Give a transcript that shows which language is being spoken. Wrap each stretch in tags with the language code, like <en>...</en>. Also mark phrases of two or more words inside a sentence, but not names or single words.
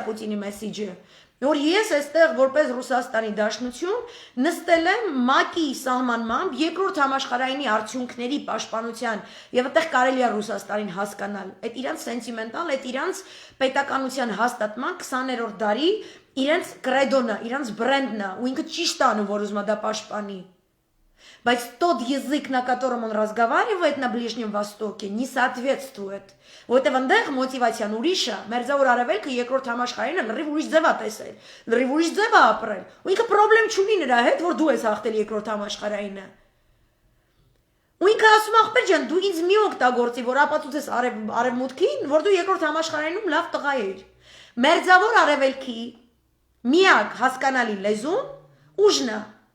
<hy>Պուտինի մեսիջը։ Որ ես այստեղ որպես Ռուսաստանի Դաշնություն նստել եմ ՄԱԿ-ի սահմանմամբ երկրորդ համաշխարհայինի արդյունքների պաշտպանության եւ այդտեղ կարելի է Ռուսաստանին հասկանալ։ Այդ իրանց սենտիմենտալ, այդ իրանց պետականության հաստատման 20-րդ դարի իրանց կրեդոնը, իրանց բրենդն է, ու ինքը ճիշտ է անում, որ ուզում է դա պաշտպանի։ Բայց</hy> <ru>тот язык, на котором он разговаривает на Ближнем Востоке, не соответствует.</ru> <hy>Որտեվ այնտեղ մոտիվացիան ուրիշ է, մերձավոր արևելքը երկրորդ համաշխարհայինը լրիվ ուրիշ ձև է տեսել, լրիվ ուրիշ ձև է ապրել, ու ինքը խնդրեմ չունի նրա հետ, որ դու ես հաղթել երկրորդ համաշխարհայինը։ Ու ինքը ասում ախպեր ջան, դու ինձ մի օգտագործի, որ ապացուցես արևմուտքին, որ դու երկրորդ համաշխարհայինում լավ տղա ես։ Մերձավոր արևելքի միակ հասկանալի լեզուն ուժն է։</hy>